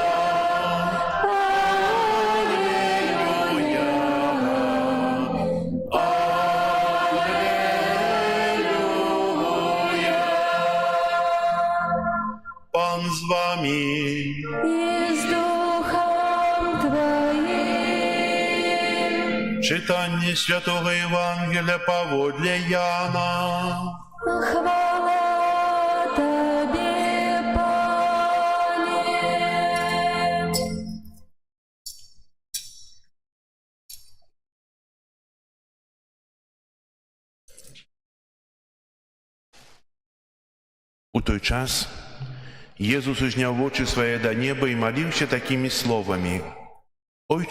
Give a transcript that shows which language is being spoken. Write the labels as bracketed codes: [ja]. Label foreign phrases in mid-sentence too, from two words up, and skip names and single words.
[uk] Пан з вами. і з Духом Твоїм. Читання Святого Євангелія паводле Яна. Хвала Тобі, Пане. [be] У той час Езус узняў вочы свае да неба і маліўся такімі словамі: «Ойче